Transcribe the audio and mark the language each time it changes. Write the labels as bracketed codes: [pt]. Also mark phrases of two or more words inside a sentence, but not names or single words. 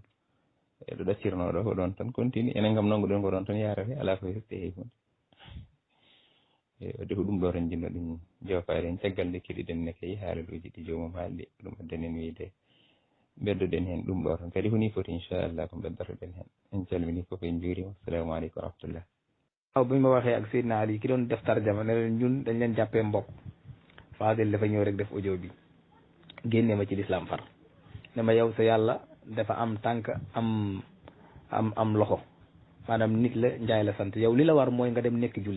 [ff] ɗo ɗaccirnoɗo ko ɗon tan continue, enen kam nanguɗen ko ɗon tan yarate, ala ko hefte hay hunde. wadde ko ɗum ɗo tan jinno ɗum jofade en caggal nde keɗiɗen ne kay haalaluji ɗi jomum haalɗi, ɗum addanen wiide beddoɗen hen ɗum ɗo tan kadi honi foti inchallah ko beddotoɗen hen. en calmini foof en juurima. [ar] السلام عليكم ورحمة الله. [wo] waaw bu ñu ma waxee ak Seydina Ali ki doon def tarjama ne leen ñun dañ leen jàppee mbokk, Fadel dafa ñëw rek def audio bi génne ma ci lislaam far ne ma yow sa yàlla dafa am tànk am loxo, maanaam nit la njaay la sant, yow li la war mooy nga dem nekk jullit.